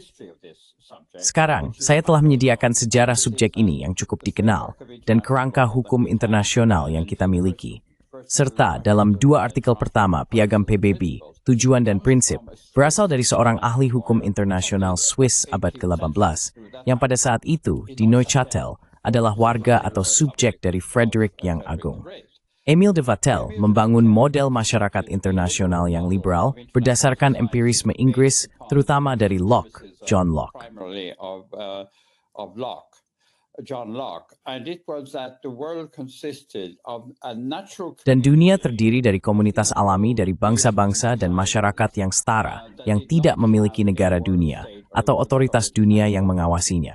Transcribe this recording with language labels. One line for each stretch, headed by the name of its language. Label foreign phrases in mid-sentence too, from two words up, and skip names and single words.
Indonesian: Sekarang, saya telah menyediakan sejarah subjek ini yang cukup dikenal dan kerangka hukum internasional yang kita miliki, serta dalam 2 artikel pertama Piagam PBB, Tujuan dan Prinsip, berasal dari seorang ahli hukum internasional Swiss abad ke-18, yang pada saat itu di Neuchâtel adalah warga atau subjek dari Frederick yang Agung. Emile de Vattel membangun model masyarakat internasional yang liberal berdasarkan empirisme Inggris, terutama dari Locke, John Locke. Dan dunia terdiri dari komunitas alami dari bangsa-bangsa dan masyarakat yang setara, yang tidak memiliki negara dunia atau otoritas dunia yang mengawasinya.